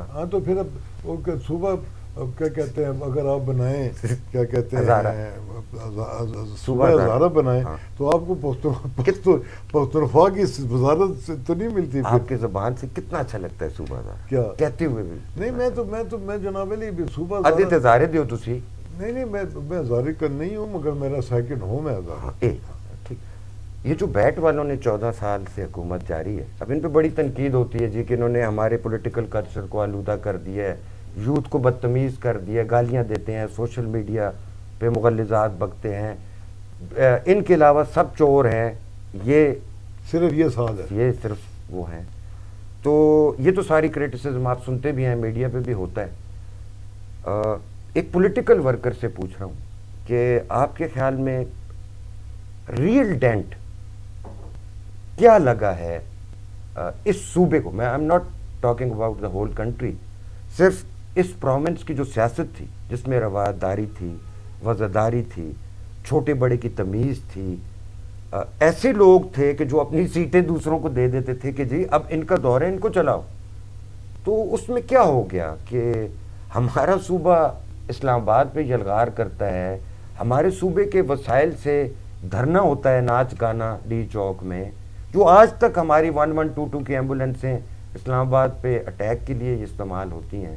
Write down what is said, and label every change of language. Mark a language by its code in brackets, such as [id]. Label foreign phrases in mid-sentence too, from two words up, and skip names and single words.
[ur] ہاں تو پھر اب صوبہ کیا کہتے ہیں، اگر آپ بنائیں کیا کہتے ہیں صوبہ ہزارہ بنائیں تو آپ کو پختونخوا کی وزارت تو نہیں ملتی. آپ کی زبان سے کتنا اچھا لگتا ہے صوبہ ہزارہ کیا کہتے ہوئے بھی. نہیں میں جناب علی صوبہ [hno] ادھے ہزارے دیو تسی. [ur] نہیں میں ہزارے کا نہیں ہوں، مگر میرا [en] second home [ur] ہے ہزارہ. ٹھیک. یہ جو بیٹ والوں نے 14 سال سے حکومت جاری ہے، اب ان پہ بڑی تنقید ہوتی ہے جی کہ انہوں نے ہمارے [en] political culture [ur] کو آلودہ کر دیا ہے، یوتھ کو بدتمیز کر دیا، گالیاں دیتے ہیں، [en] social media [ur] پہ مغلظات بکتے ہیں. ان کے علاوہ سب چور ہیں. یہ صرف یہ سال ہے، یہ صرف وہ ہیں. تو یہ تو ساری کریٹیسزم آپ سنتے بھی ہیں، میڈیا پہ بھی ہوتا ہے. ایک [en] political worker [ur] سے پوچھ رہا ہوں کہ آپ کے خیال میں [en] real dent [ur] کیا لگا ہے اس صوبے کو؟ [en] میں I am not talking about the whole country, [ur] صرف اس پروونس کی جو سیاست تھی جس میں رواداری تھی، وزاداری تھی، چھوٹے بڑے کی تمیز تھی، ایسے لوگ تھے کہ جو اپنی سیٹیں دوسروں کو دے دیتے تھے کہ جی اب ان کا دور ہے، ان کو چلاؤ. تو اس میں کیا ہو گیا کہ ہمارا صوبہ اسلام آباد پہ یلغار کرتا ہے، ہمارے صوبے کے وسائل سے دھرنا ہوتا ہے، ناچ گانا ڈی چوک میں، جو آج تک ہماری 1122 کی ایمبولینسیں اسلام آباد پہ اٹیک کے لیے استعمال ہوتی ہیں.